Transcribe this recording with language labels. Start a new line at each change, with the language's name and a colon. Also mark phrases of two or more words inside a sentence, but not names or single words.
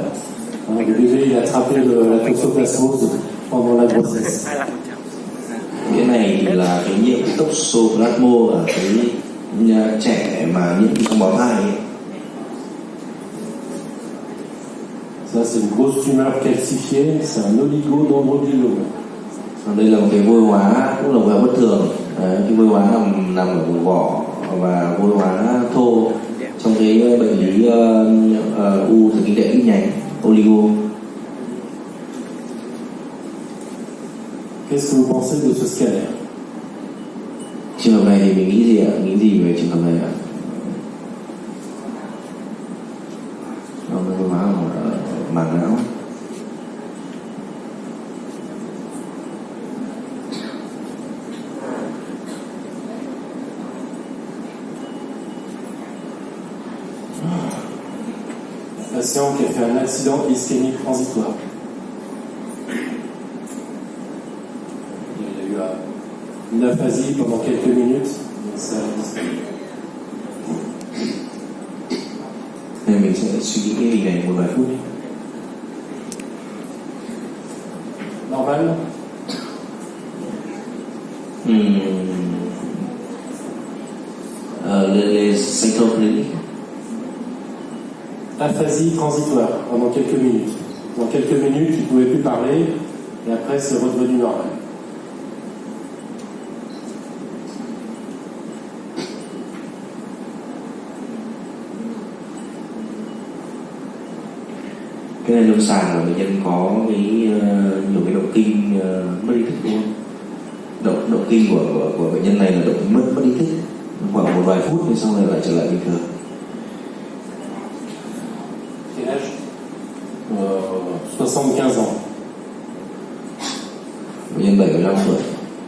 French: Hein, le bébé, il a attrapé la toxoplasmose pendant la grossesse.
Vietnamese: Cái này thì là cái nhiễm toxoplasmo ở cái trẻ mà nhiễm trong bào thai ấy.
French: Ça, c'est une grosse tumeur calcifiée, c'est un oligodendrogliome.
Vietnamese: Đây là một cái vôi hóa, cũng là vôi hóa bất thường. Cái vôi hóa nằm ở vùng vỏ và vôi hóa thô trong cái bệnh lý u thần kinh đệm ít nhánh oligo.
French: Qu'est-ce que vous pensez de ce scanner?
Vietnamese: Trường hợp này thì mình nghĩ gì ạ? Nghĩ gì về trường hợp này ạ? Nó là vôi hóa ở màng não.
French: Patient qui a fait un accident ischémique transitoire. Il a eu une aphasie pendant quelques minutes, mais ça a disparu.
Vietnamese: Nên mình sẽ suy nghĩ cái hình này một vài phút đi.
French: Normal? Les symptômes cliniques. Aphasie transitoire pendant quelques minutes. Pendant quelques minutes, il ne pouvait plus parler, et après, c'est redevenu normal.
Vietnamese: Cái này lâm sàng là bệnh nhân có cái nhiều cái động kinh mất ý thức đúng không? Động kinh của bệnh nhân này là động mất ý thức khoảng một vài phút thì sau này lại trở lại bình thường.
French: Quel âge? 75 ans.
Vietnamese: Bệnh nhân 75 tuổi.